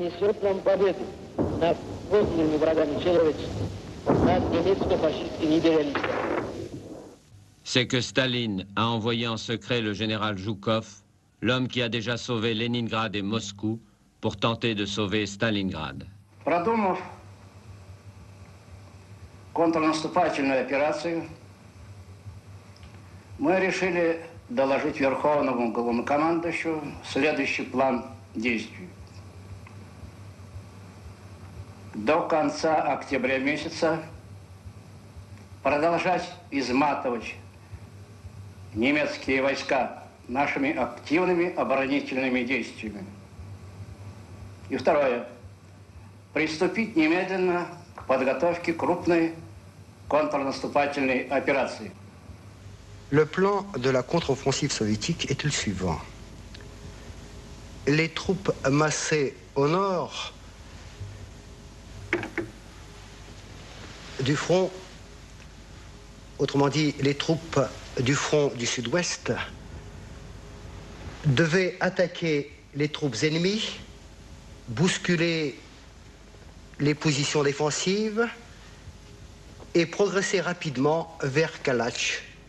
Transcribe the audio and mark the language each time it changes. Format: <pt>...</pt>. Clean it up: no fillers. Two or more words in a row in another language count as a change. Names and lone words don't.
<fr>C'est que Staline a envoyé en secret le général Zhukov, l'homme qui a déjà sauvé Leningrad et Moscou, pour tenter de sauver Stalingrad.</fr> <ru>Продумав контрнаступательную операцию, мы решили доложить Верховному главнокомандующему следующий план действий. До конца октября месяца продолжать изматывать немецкие войска нашими активными оборонительными действиями. И второе. Приступить немедленно к подготовке крупной контрнаступательной операции.</ru> <fr>Le plan de la contre-offensive soviétique est le suivant. Les troupes massées au nord du front, autrement dit les troupes du front du sud-ouest, devaient attaquer les troupes ennemies, bousculer les positions défensives et progresser rapidement vers Kalach.</fr>